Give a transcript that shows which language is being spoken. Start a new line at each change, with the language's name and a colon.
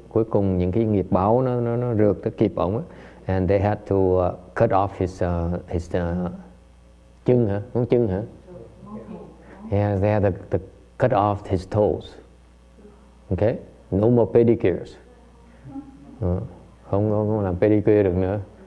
Vietnamese: Cuối cùng những cái nghiệp báo nó rượt tới kịp ông.
English: And they had to cut off his chân hả? Ngón chân hả? Yeah, they had to cut off his toes. Okay? No more pedicures.
Vietnamese: Không làm pedicure được nữa.